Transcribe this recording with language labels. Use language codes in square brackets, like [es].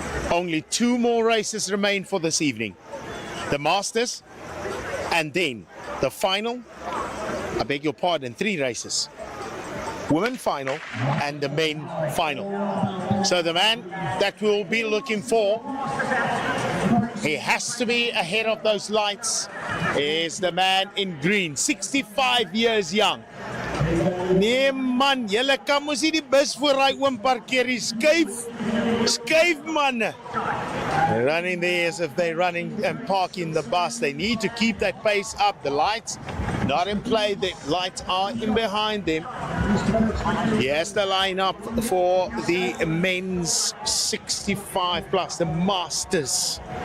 [en] Only 2 more races remain for this evening. The Masters and then the final, I beg your pardon, 3 races. Women final and the men final. So the man that we'll be looking for, he has to be ahead of those lights, is the man in green, 65 years young. [af] Nee man, julle kan mos nie die bus voor hy oom parkeer, skuif man. [en] Running there as if they're running and parking the bus. They need to keep that pace up. The lights not in play, the lights are in behind them. Here's the lineup for the men's 65 plus, the Masters.